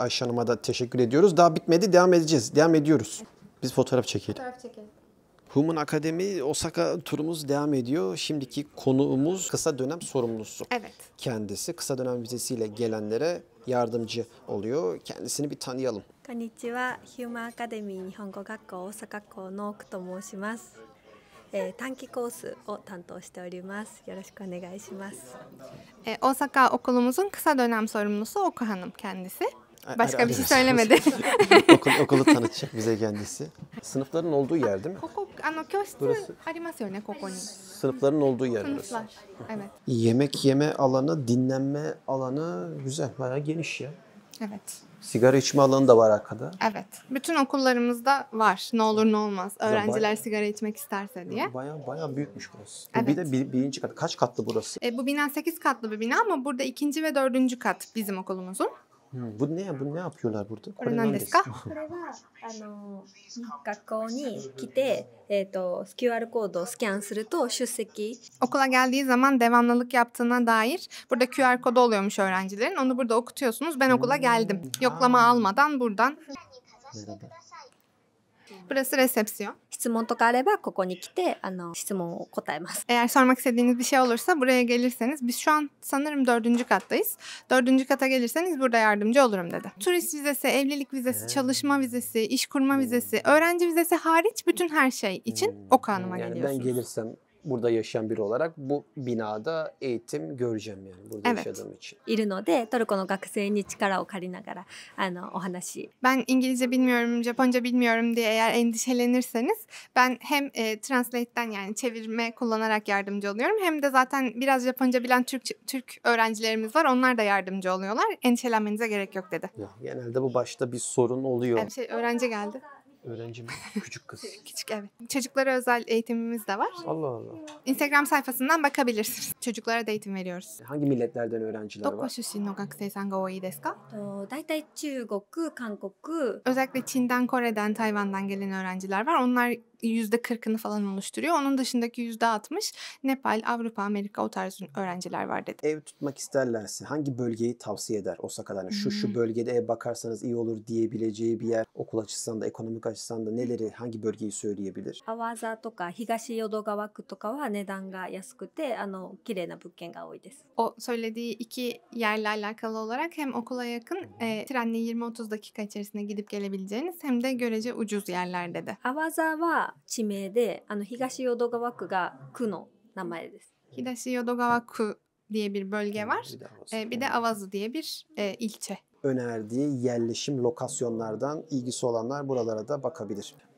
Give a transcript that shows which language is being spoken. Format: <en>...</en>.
<tr>Ayşe Hanım'a da teşekkür ediyoruz. Daha bitmedi. Devam edeceğiz. Devam ediyoruz. Biz fotoğraf çekelim. Fotoğraf çekelim. Human Akademi Osaka turumuz devam ediyor. Şimdiki konuğumuz kısa dönem sorumlusu. Evet. Kendisi kısa dönem vizesiyle gelenlere yardımcı oluyor. Kendisini bir tanıyalım.</tr> <ja>こんにちは、ヒューマンアカデミー日本語学校大阪校の奥と申します。短期コースを担当しております。よろしくお願いします。</ja> <tr>Osaka okulumuzun kısa dönem sorumlusu Oku Hanım kendisi. Başka bir şey Evet. söylemedi. Okulu tanıtacak bize kendisi. Sınıfların olduğu yer değil mi?</tr> <ja>ここ教室</ja> <tr>Burası.</tr> <ja>ありますよね、ここに。</ja> <tr>Sınıfların olduğu yer burası. Sınıflar. Evet. Yemek yeme alanı, dinlenme alanı güzel. Bayağı geniş ya. Evet. Sigara içme alanı da var arkada. Evet. Bütün okullarımızda var. Ne olur ne olmaz. Öğrenciler bayağı- sigara içmek isterse diye. Bayağı büyükmüş burası. Evet. Bir de birinci kat. Kaç katlı burası? Bu bina 8 katlı bir bina ama burada 2. ve 4. kat bizim okulumuzun. Bu ne yapıyorlar burada?</tr> <ja>これ何ですか？これは学校に来て、QR コードをスキャンすると出席</ja> <tr>Okula geldiği zaman devamlılık yaptığına dair burada QR kodu oluyormuş öğrencilerin. Onu burada okutuyorsunuz. Ben okula geldim. Yoklama almadan buradan. Merhaba. Burası resepsiyon.</tr> <ja>質問とかあればここに来て質問を答えます。</ja> <tr>Eğer sormak istediğiniz bir şey olursa buraya gelirseniz, biz şu an sanırım 4. kattayız. 4. kata gelirseniz burada yardımcı olurum dedi. Turist vizesi, evlilik vizesi, çalışma vizesi, iş kurma vizesi, öğrenci vizesi hariç bütün her şey için Oku Hanım'a Yani geliyorsunuz. ben gelirsem burada yaşayan biri olarak bu binada eğitim göreceğim yani burada Evet. yaşadığım için.</tr> <ja>いるのでトルコの学生に力を借りながらお話</ja> <tr>Ben İngilizce bilmiyorum, Japonca bilmiyorum diye eğer endişelenirseniz ben hem Translate'den yani çevirme kullanarak yardımcı oluyorum hem de zaten biraz Japonca bilen Türk öğrencilerimiz var. Onlar da yardımcı oluyorlar. Endişelenmenize gerek yok dedi. Ya, genelde bu başta bir sorun oluyor. Öğrenci geldi. Öğrenci mi? Küçük kız. Küçük evet. Çocuklara özel eğitimimiz de var. Allah Allah. Instagram sayfasından bakabilirsiniz. Çocuklara da eğitim veriyoruz. Hangi milletlerden öğrenciler</tr> <ja>どこ</ja> <tr>var?</tr> <ja>出身の学生さんが多いですか？だいたい中国、韓国</ja> <tr>Özellikle Çin'den, Kore'den, Tayvan'dan gelen öğrenciler var. Onlar %40'ını falan oluşturuyor. Onun dışındaki %60 Nepal, Avrupa, Amerika o tarz öğrenciler var dedi. Ev tutmak isterlerse hangi bölgeyi tavsiye eder Osaka'da? Yani şu bölgede ev bakarsanız iyi olur diyebileceği bir yer, okul açısından da ekonomik açısından da neleri, hangi bölgeyi söyleyebilir?</tr> <ja>阿波座とか東淀川区とかは値段が安くて綺麗な物件が多いです。</ja> <tr>O söylediği iki yerle alakalı olarak hem okula yakın trenle 20-30 dakika içerisinde gidip gelebileceğiniz hem de görece ucuz yerler dedi.</tr> <ja>阿波座は地名で東淀川区が区の名前です。</ja> <tr>Hidashi Yodogawa-ku diye bir bölge var. Bir de Awazu diye bir ilçe. önerdiği yerleşim lokasyonlardan ilgisi olanlar buralara da bakabilir.</tr>